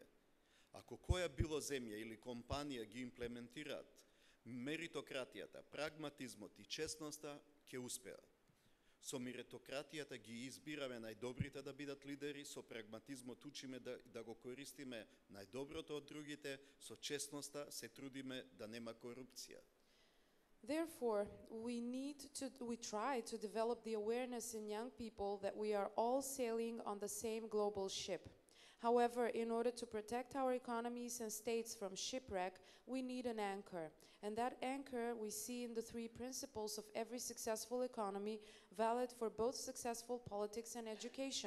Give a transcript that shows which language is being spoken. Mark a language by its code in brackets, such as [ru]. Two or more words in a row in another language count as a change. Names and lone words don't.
[mk] Ако која било земја или компанија ги имплементираат меритократијата, прагматизмот и честноста, ќе успеат. Со меритократијата ги избираме најдобрите да бидат лидери, со прагматизмот учиме да го користиме најдоброто од другите, со честноста се трудиме да нема корупција. [en] Therefore, we try to develop the awareness in young people that we are all sailing on the same global ship. However, in order to protect our economies and states from shipwreck, we need an anchor. And that anchor we see in the three principles of every successful economy, valid for both successful politics and education.